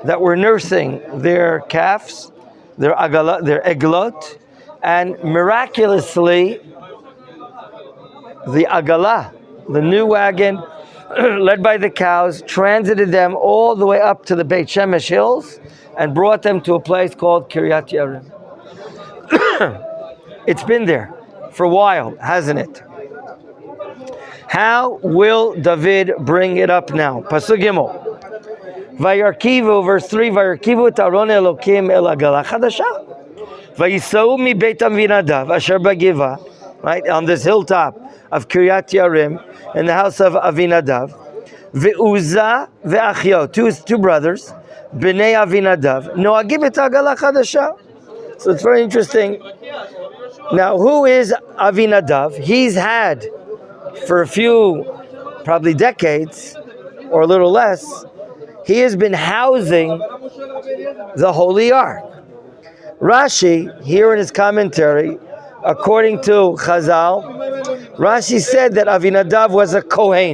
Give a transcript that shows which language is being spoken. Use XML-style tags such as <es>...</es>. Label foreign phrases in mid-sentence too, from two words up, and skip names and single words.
<en>that were nursing their calves, their eglot, and miraculously, the agala, the new wagon, led by the cows, transited them all the way up to the Beit Shemesh hills and brought them to a place called Kiryat Yearim. It's been there for a while, hasn't it? How will David bring it up now?</en> <he>פסוק גימל. וירכבו, verse 3, וירכבו את ארון אלוקים אל עגלה חדשה. ויסעו מבית אבינדב אשר בגבעה,</he> <en>right, on this hilltop of Kiryat Yearim, in the house of Avinadav.</en> <he>ועזא ואחיו,</he> <en>two brothers,</en> <he>בני אבינדב, נוהגים את עגלה חדשה.</he> <en>So it's very interesting. Now, who is Avinadav? He's had, for a few, probably decades, or a little less, he has been housing the Holy Ark. Rashi, here in his commentary, according to Chazal, Rashi said that Avinadav was a Kohen.</en>